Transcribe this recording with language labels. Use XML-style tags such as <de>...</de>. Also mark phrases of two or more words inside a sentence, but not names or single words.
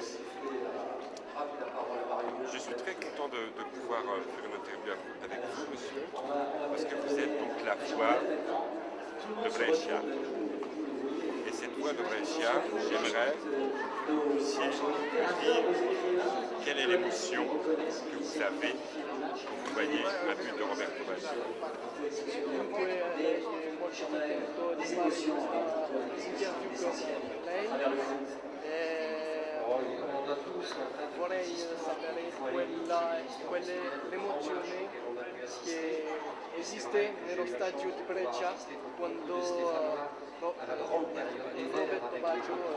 <fr>Je suis très content de pouvoir faire une interview avec vous, monsieur, parce que vous êtes donc la voix de Brescia. Et cette voix de Brescia, j'aimerais que vous puissiez dire quelle est l'émotion que vous avez quand vous voyez un but de Roberto Baggio.</fr> <it>Vorrei sapere l'emozione che esiste nello stadio di Brescia quando Roberto Baggio</it>